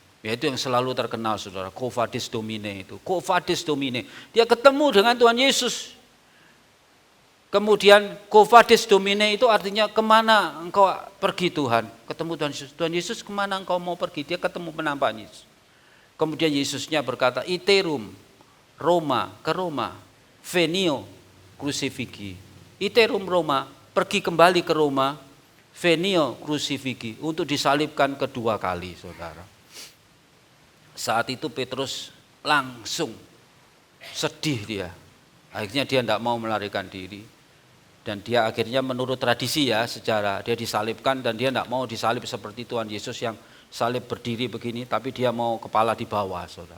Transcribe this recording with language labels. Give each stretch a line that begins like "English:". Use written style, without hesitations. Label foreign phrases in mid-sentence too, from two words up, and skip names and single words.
Indonesian: Yaitu yang selalu terkenal saudara,
Latin: Quo Vadis Domine itu. Quo Vadis Domine.
Indonesian: Dia ketemu dengan Tuhan Yesus. Kemudian
Latin: Quo Vadis Domine
Indonesian: itu artinya kemana engkau pergi Tuhan. Ketemu Tuhan Yesus. Tuhan Yesus kemana engkau mau pergi. Dia ketemu penampakan Yesus. Kemudian Yesusnya berkata,
Latin: iterum, Roma, ke Roma, venio, crucifigi.
Indonesian: Iterum Roma, pergi kembali ke Roma,
Latin: venio, crucifigi,
Indonesian: untuk disalibkan kedua kali, saudara. Saat itu Petrus langsung sedih dia. Akhirnya dia tidak mau melarikan diri. Dan dia akhirnya menurut tradisi ya, sejarah, dia disalibkan dan dia tidak mau disalib seperti Tuhan Yesus yang salib berdiri begini, tapi dia mau kepala di bawah, saudara.